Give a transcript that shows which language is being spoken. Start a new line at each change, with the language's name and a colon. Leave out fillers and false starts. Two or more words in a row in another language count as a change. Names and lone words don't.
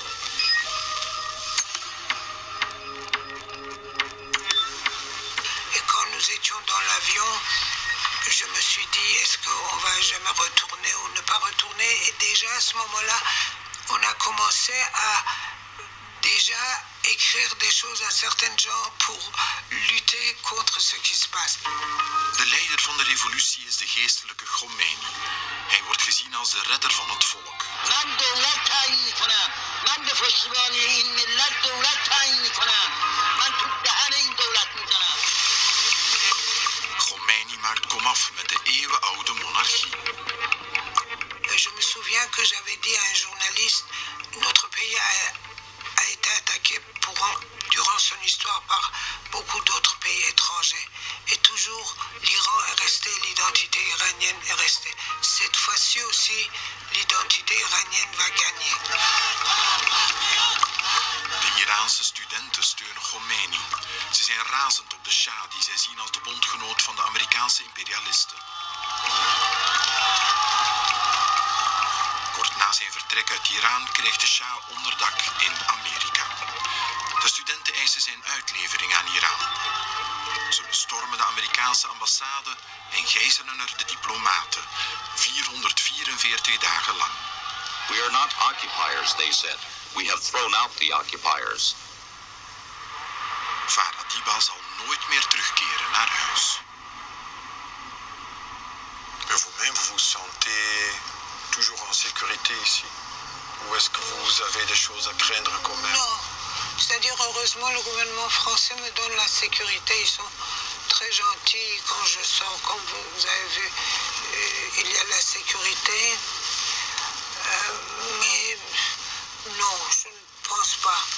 French: Et quand nous étions dans l'avion, je me suis dit, est-ce qu'on va jamais retourner ou ne pas retourner? Et déjà à ce moment-là, on a commencé à déjà écrire des choses à certains gens pour lutter contre ce qui se passe.
Dutch: De leider van de revolutie is de geestelijke Khomeini. Hij wordt gezien als de redder van het volk. Khomeini maakt komaf met de eeuwenoude monarchie.
French: Je me souviens que j'avais dit à un journaliste, notre pays a été attaqué durant son histoire par beaucoup d'autres pays étrangers. Et toujours, l'Iran est resté, l'identité iranienne est restée. Cette fois-ci aussi, l'identité iranienne va gagner.
Dutch: De Iraanse studenten steunen Khomeini. Ze zijn razend op de Shah, die zij zien als de bondgenoot van de Amerikaanse imperialisten. Kort na zijn vertrek uit Iran krijgt de Shah onderdak in Amerika. De studenten eisen zijn uitlevering aan Iran. Ze bestormen de Amerikaanse ambassade en gijzelen er de diplomaten, 444 dagen lang.
English: We are not occupiers, they said. We have thrown out the occupiers.
Dutch: Farah Diba zal nooit meer terugkeren naar huis.
French: Mais vous-même, vous vous sentez toujours en sécurité ici? Ou est-ce que vous avez des choses à craindre quand même? Non, c'est-à-dire heureusement le gouvernement français me donne la sécurité, ils sont très gentils quand je sors, comme vous avez vu, il y a la sécurité, mais non, je ne pense pas.